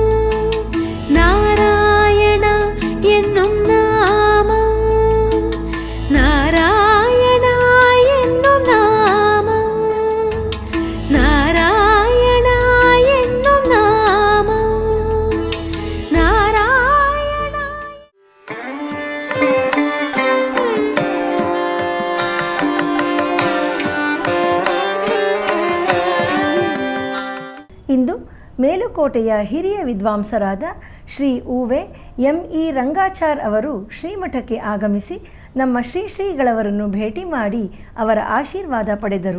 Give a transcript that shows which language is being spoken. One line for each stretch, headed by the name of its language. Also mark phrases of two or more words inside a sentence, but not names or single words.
Tamil: நாராயணா என்னும் நாமம் நாராயணா என்னும் நாமம் நாராயணா என்னும் நாமம் நாராயணா.
Kannada: ಇಂದು ಮೇಲುಕೋಟೆಯ ಹಿರಿಯ ವಿದ್ವಾಂಸರಾದ ಶ್ರೀ ಉವೆ ME ರಂಗಾಚಾರ್ ಅವರು ಶ್ರೀಮಠಕ್ಕೆ ಆಗಮಿಸಿ ನಮ್ಮ ಶ್ರೀಗಳವರನ್ನು ಭೇಟಿ ಮಾಡಿ ಅವರ ಆಶೀರ್ವಾದ ಪಡೆದರು.